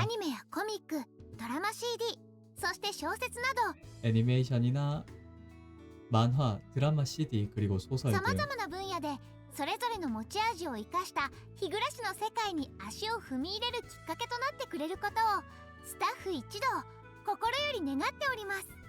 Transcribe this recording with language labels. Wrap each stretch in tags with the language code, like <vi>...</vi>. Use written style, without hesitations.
<ja>アニメやコミック、ドラマ CD、そして小説など</ja> <ko>애니메이션이나 만화, 드라마 CD 그리고 소설</ko> <ja>さま</ja> <ko>등</ko> <ja>ざまな分野でそれぞれの持ち味を生かした日暮の世界に足を踏み入れるきっかけとなってくれることをスタッフ一同心より願っております。</ja>